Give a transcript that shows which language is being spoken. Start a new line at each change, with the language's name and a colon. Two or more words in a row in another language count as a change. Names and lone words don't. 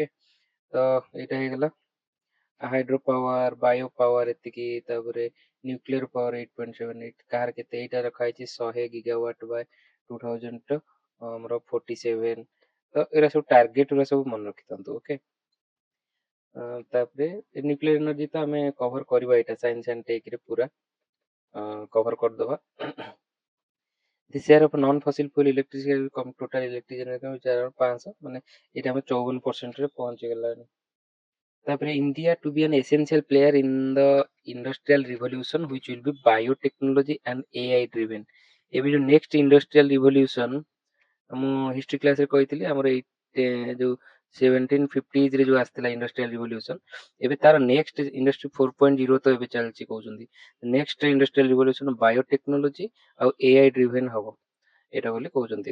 Odia: ତ ଏଇଟା ହେଇଗଲା
English: hydro power, bio power
Odia: ଏତିକି, ତାପରେ
English: nuclear power
Odia: 8.78, କାହାର କେତେ ଏଇଟା ରଖା ହେଇଛି
English: 100 gigawatt by 2000
Odia: ଆମର 47। ତ ଏରା ସବୁ ଟାର୍ଗେଟ ଗୁରା ସବୁ ମନେ ରଖିଥାନ୍ତୁ ଓକେ। ତାପରେ
English: nuclear energy
Odia: ତ ଆମେ କଭର କରିବା ଏଇଟା
English: science and tech
Odia: ରେ ପୁରା କଭର କରିଦବା।
English: The share of non-fossil fuel electricity total electric generation which are around 500
Odia: ମାନେ ଏଇଟା ଆମେ 54% ରେ ପହଞ୍ଚି ଗଲାଣି।
English: ତାପରେ India to be an essential player in the industrial revolution which will be biotechnology and AI driven।
Odia: ଏବେ ଯୋଉ
English: next industrial revolution
Odia: ମୁଁ
English: history class
Odia: ରେ କହିଥିଲି ଆମର ଏଇ ଯୋଉ 1750s ରେ ଯୋଉ ଆସିଥିଲା
English: industrial revolution,
Odia: ଏବେ ତାର
English: next industry 4.0
Odia: ତ ଏବେ ଚାଲିଛି କହୁଛନ୍ତି।
English: next industrial revolution biotechnology
Odia: ଆଉ
English: AI driven
Odia: ହବ ଏଇଟା ବୋଲି କହୁଛନ୍ତି।